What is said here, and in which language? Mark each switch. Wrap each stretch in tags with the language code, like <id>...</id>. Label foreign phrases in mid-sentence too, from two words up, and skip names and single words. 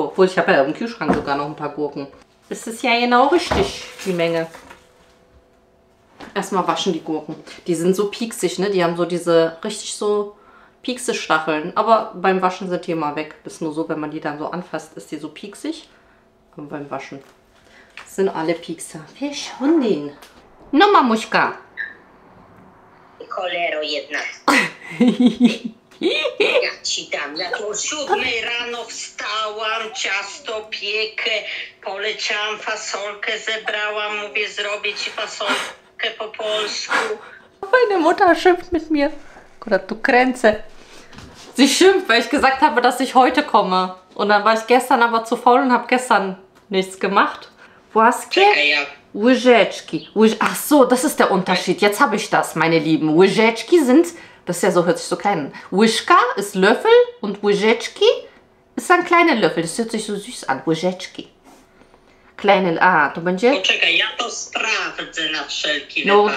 <de>Obwohl, ich habe ja im Kühlschrank sogar noch ein paar Gurken. Das ist ja genau richtig, die Menge. Erstmal waschen die Gurken. Die sind so pieksig, ne? Die haben so diese richtig so Piekse-Stacheln. Aber beim Waschen sind die immer weg. Ist nur so, wenn man die dann so anfasst, ist die so pieksig. Aber beim Waschen sind alle Piekser.</de> <pl>Fischhundin. No, mamuśka. Cholero jedna. Ja ci dam. Ja tu o 7 rano wstałam, ciasto piekę, poleciałam, fasolkę zebrałam, mówię zrobić ci fasolkę po polsku.</pl> <de>Meine Mutter schimpft mit mir. Oder du Grenze. Sie schimpft, weil ich gesagt habe, dass ich heute komme. Und dann war ich gestern aber zu faul und habe gestern nichts gemacht.</de> <pl>Włoskie? Czekaj, ja. Łyżeczki.</pl> <de>Ach so, das ist der Unterschied. Jetzt habe ich das, meine Lieben. Łyżeczki sind, das ist ja so, hört sich so klein an. Łyżka ist Löffel und łyżeczki ist ein kleiner Löffel. Das hört sich so süß an. Łyżeczki. Kleine,</de> <pl>to będzie? Poczekaj, ja to sprawdzę na wszelki No, wypadek.</pl>